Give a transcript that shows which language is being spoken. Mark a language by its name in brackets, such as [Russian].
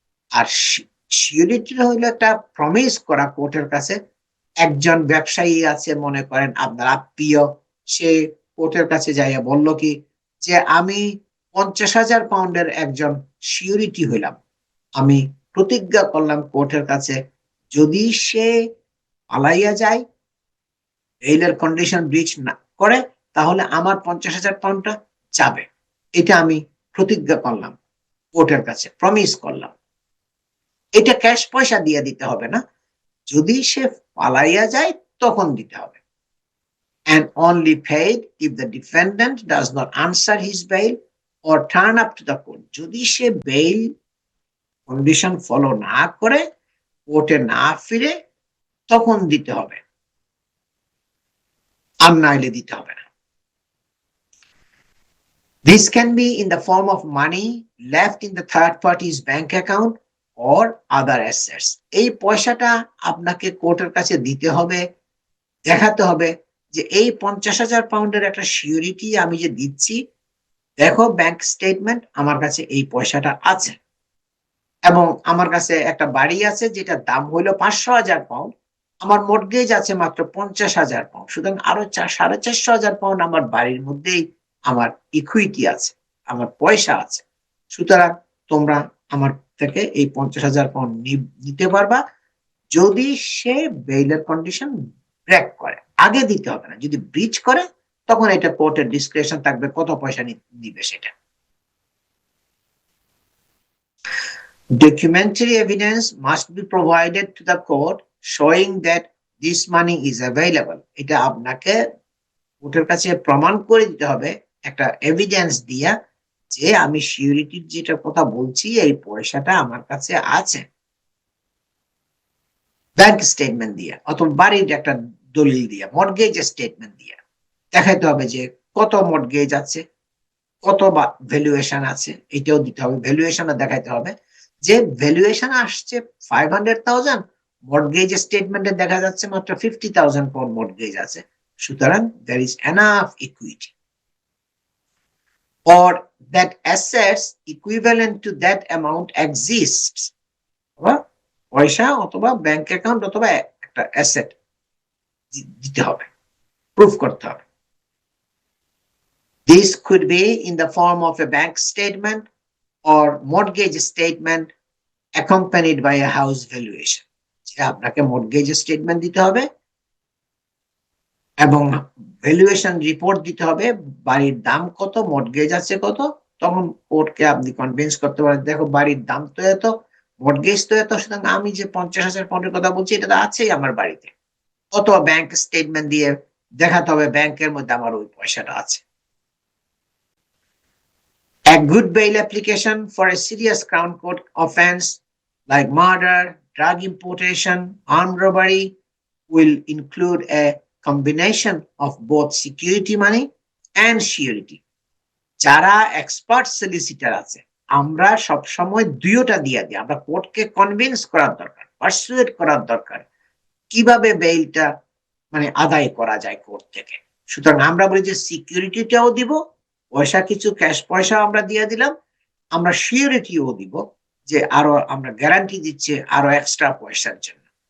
[Bangla] আর surety হইলো একটা promise করা কোর্টের কাছে। একজন ব্যবসায়ী আছে, মনে করেন আপনার আত্মীয়, সে কোর্টের কাছে যাইয়া বলল কি যে আমি 50,000 পাউন্ডের একজন সিউরিটি হইলাম, আমি প্রতিজ্ঞা করলাম কোর্টের কাছে, যদি সে পালাইয়া যায়, বেইলের কন্ডিশন ব্রিচ না করে, তাহলে আমার 50,000 পাউন্ডটা যাবে। এটা আমি প্রতিজ্ঞা করলাম কোর্টের কাছে, প্রমিস করলাম। এটা ক্যাশ পয়সা দিয়ে দিতে হবে না, যদি সে পালাইয়া যায় তখন দিতে হবে। [English] And only paid if the defendant does not answer his bail or turn up to the court. [Bangla] যদি সে বেইল কন্ডিশন ফলো না করে, কোর্টে না ফিরে, তখন দিতে হবে, আর নাইলে দিতে হবে না। [English] This can be in the form of money left in the third party's bank account or other assets. [Bangla] এই পয়সাটা আপনাকে কোর্টের কাছে দিতে হবে, দেখাতে হবে যে এই 50,000 পাউন্ডের একটা সিউরিটি আমি যে দিচ্ছি, দেখো ব্যাংক স্টেটমেন্ট, আমার কাছে এই পয়সাটা আছে, এবং আমার কাছে একটা বাড়ি আছে যেটার দাম হইলো 500,000 পাউন্ড, আমার মর্টগেজ আছে মাত্র 50,000 পাউন্ড, সুতরাং আরো 4,500,000 পাউন্ড আমার বাড়ির মধ্যেই আমার ইকুইটি আছে, আমার পয়সা আছে, সুতরাং তোমরা আমার থেকে এই 50,000 পাউন্ড নিতে পারবা, যদি সে বেইলের কন্ডিশন ব্রেক করে। আগে দিতে হবে না, যদি ব্রিচ করে তখন এটা কোর্টের ডিসক্রিপশন থাকবে কত পয়সা নিবে সেটা। [English] Documentary evidence must be provided to the court showing that this money is available. [Bangla] এটা আপনাকে কোর্টের কাছে প্রমাণ করে দিতে হবে একটা এভিডেন্স দিয়া, যে আমি সিউরিটির যেটা কথা বলছি এই পয়সাটা আমার কাছে আছে। ব্যাংক স্টেটমেন্ট দিয়ে অথবা বাড়ির একটা দলিল দিয়ে, মর্টগেজ স্টেটমেন্ট দিয়ে দেখাইতে হবে যে কত মর্টগেজ আছে, কত ভ্যালুয়েশন আছে, এটাও দিতে হবে। ভ্যালুয়েশন দেখাইতে হবে যে ভ্যালুয়েশন আসছে 500,000, মর্টগেজ স্টেটমেন্টে দেখা যাচ্ছে মাত্র 50,000 পাউন্ড মর্টগেজ আছে, সুতরাং [English] there is enough equity, or that assets equivalent to that amount exists. [Bangla] পয়সা অথবা ব্যাংক অ্যাকাউন্ট অথবা একটা অ্যাসেট দিতে হবে, প্রুফ করতে হবে। [English] This could be in the form of a bank statement or mortgage statement accompanied by a house valuation. [Bangla] যে আপনাকে মর্টগেজ স্টেটমেন্ট দিতে হবে এবং ভ্যালুয়েশন রিপোর্ট দিতে হবে, বাড়ির দাম কত, মর্টগেজ আছে কত, তখন কোর্টকে আপনি কনভিন্স করতে পারেন, দেখো বাড়ির দাম তো এত, মর্টগেজ তো এত, সুতরাং আমি যে 50,000 পাউন্ডের কথা বলছি এটা তো আছেই আমার বাড়িতে। অথবা ব্যাংক স্টেটমেন্ট দিয়ে দেখাতে হবে ব্যাংকের মধ্যে আমার ওই পয়সাটা আছে। [English] A good bail application for a serious Crown Court offense like murder, drug importation, armed robbery will include a combination of both security money and surety. [Bangla] যারা এক্সপার্ট সলিসিটার আছে, আমরা সব সময় দুইটা দিয়ে দিই, আমরা কোর্টকে কনভিন্স করার দরকার, পারসুয়েট করার দরকার কিভাবে বেইলটা মানে আদায় করা যায় কোর্ট থেকে। সুতরাং আমরা বলি যে সিকিউরিটিটাও দিব, পয়সা কিছু ক্যাশ পয়সা আমরা দিয়ে দিলাম, আমরা সিউরিটিও দিব যে আরো আমরা গ্যারান্টি দিচ্ছি আরো এক্সট্রা পয়সার জন্য।